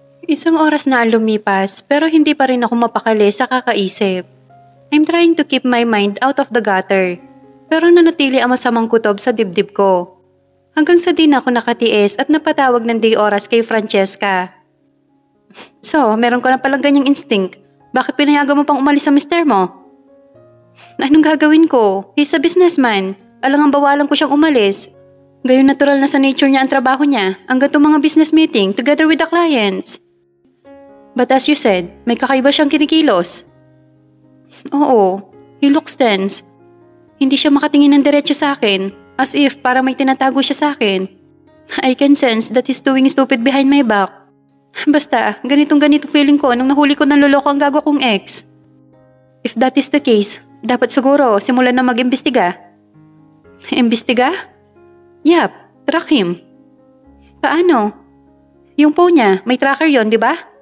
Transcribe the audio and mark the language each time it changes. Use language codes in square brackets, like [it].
[tl] Isang oras na ang lumipas pero hindi pa rin ako mapakali sa kakaisip. [en] I'm trying to keep my mind out of the gutter. [tl] Pero nanatili ang masamang kutob sa dibdib ko. Hanggang sa di na ako nakatiis at napatawag ng day oras kay Francesca. So, meron ka na palang ganyang instinct. Bakit pinayagan mo pang umalis sa mister mo? Anong gagawin ko? [en] He's a businessman. [tl] Alangang bawalan ko siyang umalis. Gayon natural na sa nature niya ang trabaho niya hanggang itong mga business meeting together with the clients. [en] But as you said, [tl] may kakaiba siyang kinikilos. Oo, [en] he looks tense. [tl] Hindi siya makatingin ng diretso sa akin, as if parang may tinatago siya sa akin. [en] I can sense that he's doing stupid behind my back. [tl] Basta, ganitong feeling ko nung nahuli ko ng loloko ang gago kong ex. [en] If that is the case, [tl] dapat siguro simulan na mag-imbestiga. Imbestiga? Yap, [en] track him. [tl] Paano? Yung phone niya, may tracker yon, di ba?